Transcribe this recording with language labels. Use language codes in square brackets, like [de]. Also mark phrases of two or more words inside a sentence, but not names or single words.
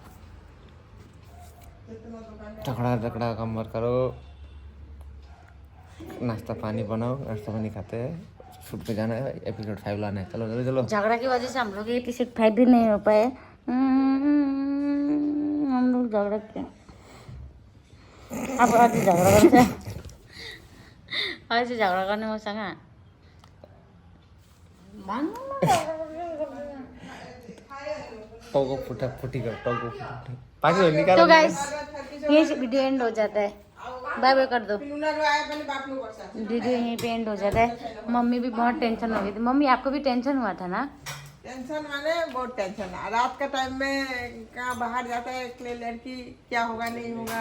[hi] झगड़ा कम मत करो, नाश्ता पानी बनाओ, नाश्ता पानी खाते हैं, शूट पे जाना है, एपिसोड 5 लाना है। चलो चलो चलो। झगड़ा की वजह से हम लोग एपिसोड 5 भी नहीं हो पाए। हम लोग झगड़ा किया, अब आज झगड़ा करते हैं। [ne] ऐसे झगडा गर्ने मसँग टाउको फुटा फुटी कर, टाउको फुटा पाके निकाल। [hi] तो गाइस यहीं से वीडियो एंड हो जाता है। बाय बाय कर दो। वीडियो यहीं पे एंड हो जाता है। मम्मी भी बहुत टेंशन हो गई थी। मम्मी आपको भी टेंशन हुआ था ना? टेंशन माने बहुत टेंशन। रात का टाइम में कहाँ बाहर जाता है अकेले लड़की, क्या होगा नहीं होगा।